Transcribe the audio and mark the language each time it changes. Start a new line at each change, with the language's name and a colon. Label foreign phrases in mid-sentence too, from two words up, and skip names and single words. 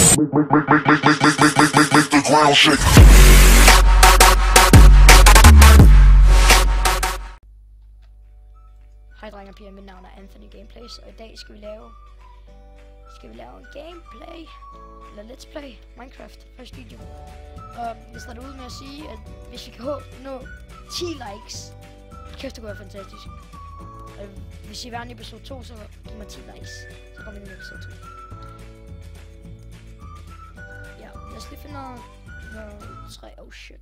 English: Make the ground shake.
Danish: Hej drenge og piger, mit navn er Anthony Gameplays, og i dag skal vi lave en gameplay, eller
English: let's play
Danish: Minecraft, første video. Og jeg starter ud med at sige, at hvis vi kan nå 10 likes, kæft det kunne være fantastisk. Og hvis I vil være i episode 2, så giv mig 10 likes, så kommer vi ind i episode 2. Ja, lad os lige finde noget træ,
English: oh shit.